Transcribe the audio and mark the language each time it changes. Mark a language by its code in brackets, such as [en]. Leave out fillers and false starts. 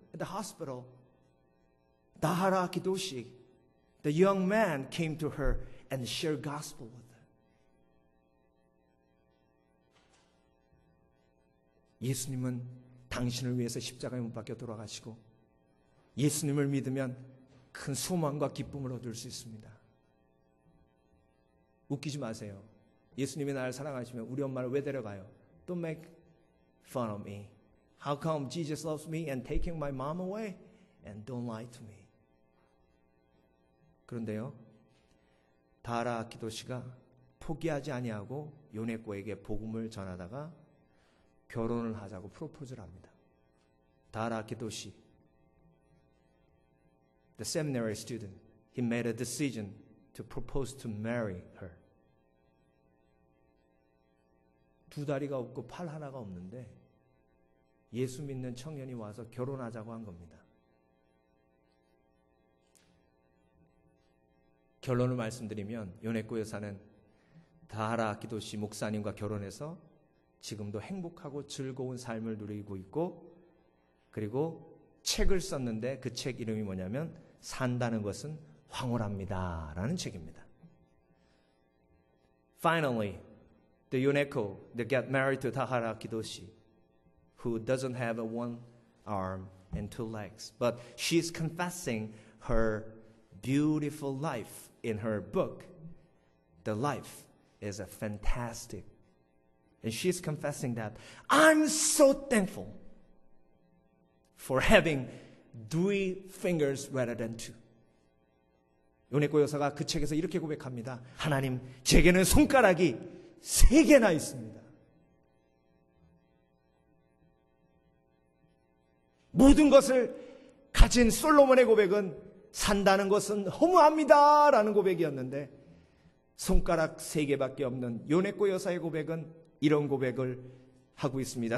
[en] At the hospital, 다하라 아키도시, the young man came to her and shared gospel with her. [ko] 예수님은 당신을 위해서 십자가에 못 박혀 돌아가시고 예수님을 믿으면 큰 소망과 기쁨을 얻을 수 있습니다. 웃기지 마세요. 예수님이 나를 사랑하시면 우리 엄마를 왜 데려가요? [en] Don't make fun of me. How come Jesus loves me and taking my mom away? And don't lie to me. [ko] 그런데요, 다하라 아키도시가 포기하지 아니하고 요네코에게 복음을 전하다가 결혼을 하자고 프로포즈를 합니다. [en] 다하라 아키도시, the seminary student, he made a decision to propose to marry her. [ko] 2 다리가 없고 팔 하나가 없는데 예수 믿는 청년이 와서 결혼하자고 한 겁니다. 결론을 말씀드리면 요네코 여사는 다하라 아키도시 목사님과 결혼해서 지금도 행복하고 즐거운 삶을 누리고 있고, 그리고 책을 썼는데 그 책 이름이 뭐냐면 산다는 것은 황홀합니다 라는 책입니다. [en] Finally, the Yoneko that got married to Tahara Akidoshi, who doesn't have a 1 arm and 2 legs, but she's confessing her beautiful life in her book. The life is a fantastic. And she's confessing that I'm so thankful for having 3 fingers rather than 2. [ko] 요네코 여사가 그 책에서 이렇게 고백합니다. 하나님, 제게는 손가락이 3개나 있습니다. 모든 것을 가진 솔로몬의 고백은 산다는 것은 허무합니다 라는 고백이었는데 손가락 3개밖에 없는 요네코 여사의 고백은 이런 고백을 하고 있습니다.